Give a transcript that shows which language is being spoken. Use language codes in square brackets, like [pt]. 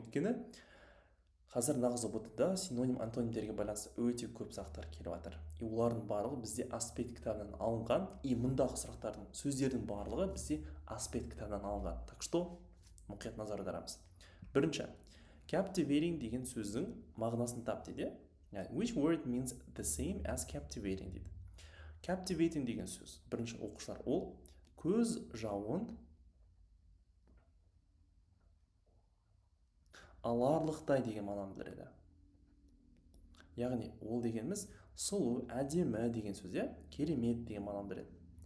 [kk] Өйткені қазір нағыз ұбт-да синоним антонимдерге байланысты өте көп сұрақтар келіп жатыр. Олардың барлығы бізде аспект кітабынан алынған, и мұндағы сұрақтардың сөздердің барлығы бізде аспект кітабынан алынған. [ru] Так что [kk] мұқият назар аударамыз. Бірінші, captivating деген сөздің мағынасын тап дейді. [en] Which word means the same as captivating [kk] дейді. Captivating деген сөз. Бірінші оқушылар, ол көз жауын аларлықтай деген мағынаны білдіреді. Яғни ол дегеніміз сұлу, әдемі деген сөз, керемет деген мағынаны білдіреді.